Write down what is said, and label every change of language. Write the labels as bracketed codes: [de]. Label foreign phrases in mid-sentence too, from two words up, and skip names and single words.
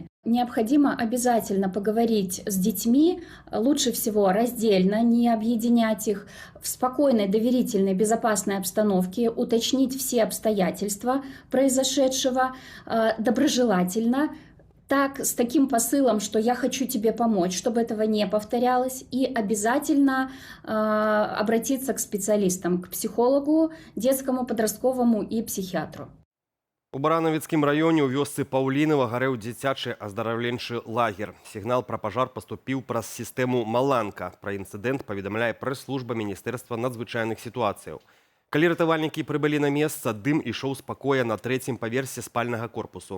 [ru] Необходимо обязательно поговорить с детьми, лучше всего раздельно, не объединять их, в спокойной, доверительной, безопасной обстановке, уточнить все обстоятельства произошедшего доброжелательно, так, с таким посылом, что я хочу тебе помочь, чтобы этого не повторялось, и обязательно обратиться к специалистам, к психологу, детскому, подростковому и психиатру. [be] У Баранавіцкім раёне ў вёсцы Паўлінава гарэў дзіцячы аздараўленчы лагер. Сігнал пра пажар паступіў праз сістэму «Маланка». Пра інцыдэнт паведамляе прэс-служба Міністэрства надзвычайных сітуацыяў. Калі ратавальнікі прыбылі на месца, дым ішоў з пакоя на 3-м паверсе спальнага корпусу.